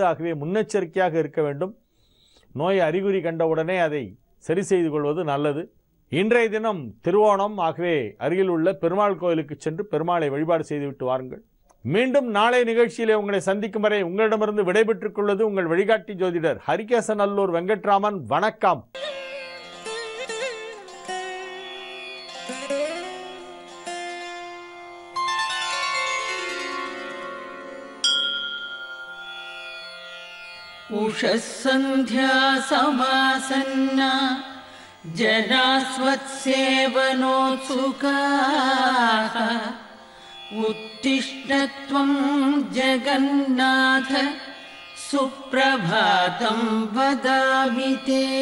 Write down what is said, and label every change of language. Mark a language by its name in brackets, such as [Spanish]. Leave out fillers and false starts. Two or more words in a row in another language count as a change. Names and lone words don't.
[Tamil] ஆகவே முன்னெச்சரிக்கையாக இருக்க வேண்டும். நோய் அறிகுறி கண்டவுடனே அதை சரி செய்து கொள்வது நல்லது. இன்றைய தினம் திருவோணம். ஆகவே அருகில் உள்ள பெருமாள் கோயிலுக்கு சென்று பெருமாளை வழிபாடு செய்துவிட்டு வாருங்கள். மீண்டும் நாளை நிகழ்ச்சியிலே உங்களை சந்திக்கும் வரை உங்களிடமிருந்து விடைபெற்றுக் கொள்வது உங்கள் வழிகாட்டி ஜோதிடர் ஹரிகேசநல்லூர் வெங்கட்ராமன். வணக்கம். [Sanskrit] उषःसन्ध्या समासन्ना जनास्वत्सेवनोत्सुकाः उत्तिष्ठ त्वं जगन्नाथ सुप्रभातं वदामि ते